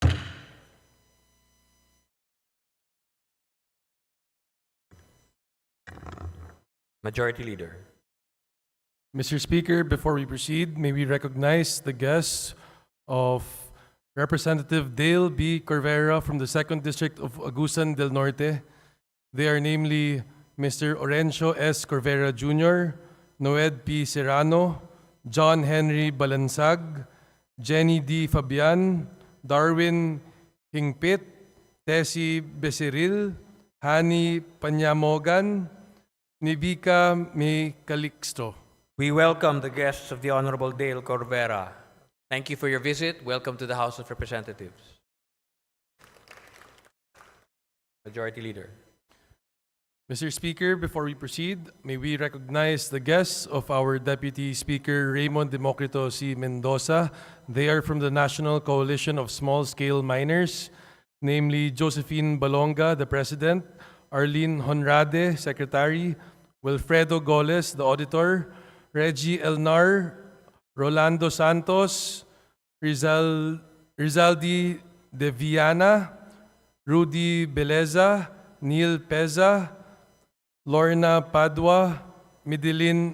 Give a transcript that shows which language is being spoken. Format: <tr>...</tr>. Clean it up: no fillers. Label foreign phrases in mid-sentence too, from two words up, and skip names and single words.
<en>Majority Leader. Mr. Speaker, before we proceed, may we recognize the guests of Representative Dale B. Corvera from the 2nd District of Agusan del Norte. They are namely Mr. Orencio S. Corvera Jr., Noed P. Serrano, John Henry Balansag, Jenny D. Fabian, Darwin Hingpit, Tessie Becerril, Hani Panyamogan, Nivika May Calixto. We welcome the guests of the Honorable Dale Corvera. Thank you for your visit. Welcome to the House of Representatives. Majority Leader. Mr. Speaker, before we proceed, may we recognize the guests of our Deputy Speaker Raymond Democrito C. Mendoza. They are from the National Coalition of Small-Scale Miners, namely Josephine Balonga, the President, Arlene Honrade, Secretary, Wilfredo Goles, the Auditor, Reggie Elnar, Rolando Santos, Rizaldi De Viana, Rudy Beleza, Neil Peza, Lorna Padua, Midilin</en>